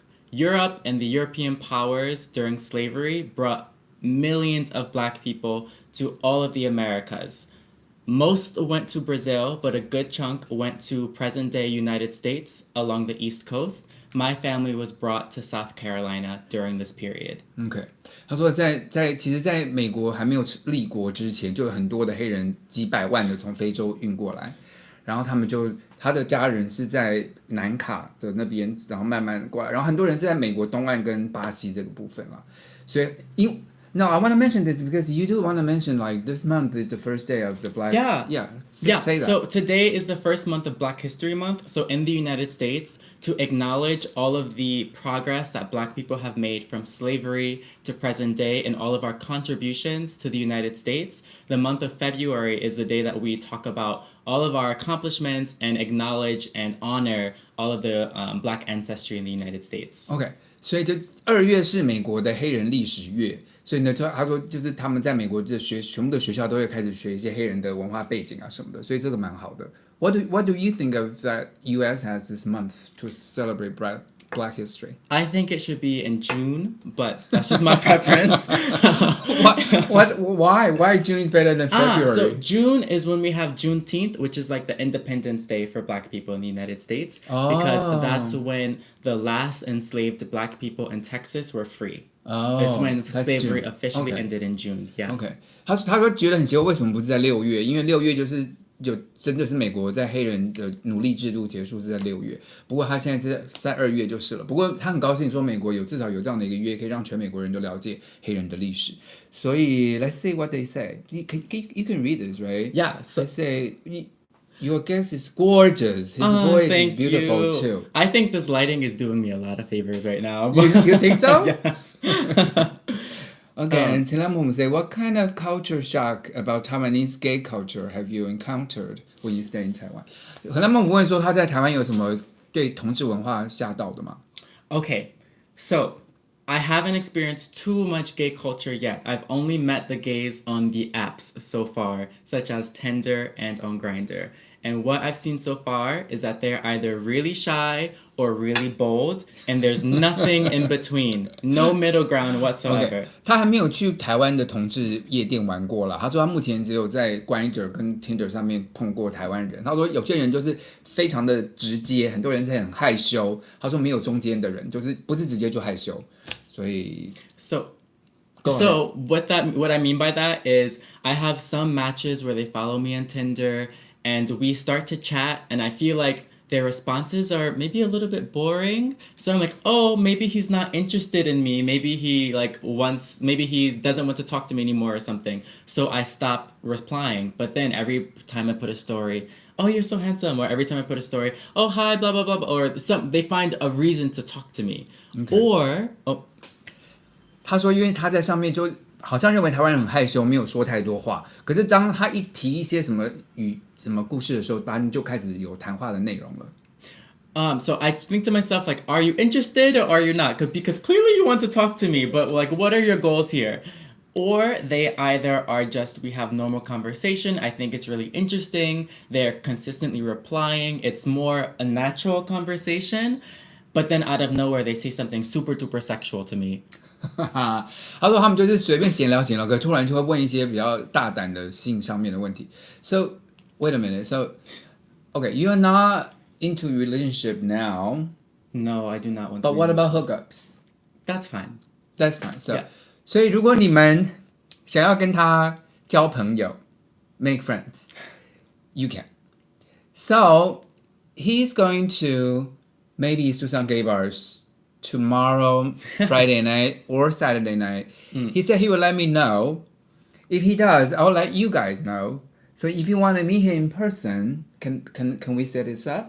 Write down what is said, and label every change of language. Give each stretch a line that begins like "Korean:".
English: Europe and the European powers during slavery brought millions of black people to all of the Americas. Most went to Brazil, but a good chunk went to present-day United States along the East Coast. My family was brought to South Carolina during this period.
Chinese: OK， 他说其实在美国还没有立国之前，就有很多的黑人几百万的从非洲运过来，然后他的家人是在南卡的那边，然后慢慢过来，然后很多人是在美国东岸跟巴西这个部分啦，所以
English: No, I want to mention this because you do want to mention like this month is the first day of the Black. Yeah. Say that. So today is the first month of Black History Month. So in the United States, to acknowledge all of the progress that Black people have made from slavery to present day and all of our contributions to the United States, the month of February is the day that we talk about all of our accomplishments and acknowledge and honor all of the Black ancestry in the United States.
Chinese: OK， 所以就2月是美国的黑人历史月。所以呢，他说就是他们在美国的全部的学校都会开始学一些黑人的文化背景啊什么的，所以这个蛮好的。
English: What do you think of that U.S. has this month to celebrate Black history? I think it should be in June, but that's just my preference. Why June is better than February? So June is when we have Juneteenth, which is like the Independence Day for Black people in the United States, because that's when the last enslaved Black people in Texas were free. It's when slavery officially ended in June. Yeah.
Chinese: OK， 他说觉得很奇怪，为什么不是在6月？因为6月就真的是美国在黑人的奴隶制度结束是在6月，不过他现在是在2月就是了。不过他很高兴说美国至少有这样的一个月，可以让全美国人都了解黑人的历史。所以
English: let's see what they say. You can read this, right? Yeah. So let's say your guest is gorgeous. His voice is beautiful too. I think this lighting is doing me a lot of favors right now. You think so? Yes. Okay, and Tilamu say, what kind of culture shock about Taiwanese gay culture have you encountered when you stay in Taiwan?
Chinese: 荷兰梦问说他在台湾有什么对同志文化吓到的吗？
English: Okay, so I haven't experienced too much gay culture yet. I've only met the gays on the apps so far, such as Tinder and on Grindr. And what I've seen so far is that they're either really shy or really bold, and there's nothing in between. No middle ground whatsoever. Okay.
Chinese: 他还没有去台湾的同志夜店玩过啦。他说他目前只有在 Grindr 跟 Tinder 上面碰过台湾人。他说有些人就是非常的直接，很多人是很害羞。他说没有中间的人，就是不是直接就害羞。所以
English: So what I mean by that is I have some matches where they follow me on Tinder and we start to chat and I feel like their responses are maybe a little bit boring. So I'm like, oh, maybe he's not interested in me. Maybe he doesn't want to talk to me anymore or something. So I stop replying. But then every time I put a story, oh, you're so handsome. Or every time I put a story, oh, hi, blah, blah, blah. Or they find a reason to talk to me. Okay.
Chinese: 他说因为他在上面就好像认为台湾人很害羞，没有说太多话。可是当他一提一些什么故事的时候，当然就开始有谈话的内容了。
English: So I think to myself, like, are you interested or are you not? Because clearly you want to talk to me, but like, what are your goals here? Or they either are just, we have normal conversation. I think it's really interesting. They're consistently replying. It's more a natural conversation. But then out of nowhere, they say something super duper sexual to me.
Chinese: 他说他们就是随便闲聊，可突然就会问一些比较大胆的性上面的问题。
English: So wait a minute. So okay, you are not into relationship now. No, I do not want. But what about hookups? That's fine. That's fine. So, Yeah.
Chinese: 所以如果你们想要跟他交朋友 ，
English: make friends, you can. So he's going to maybe do some gay bars tomorrow, Friday night or Saturday night. He said he will let me know. If he does, I'll let you guys know. So if you want to meet him in person, can we set this up?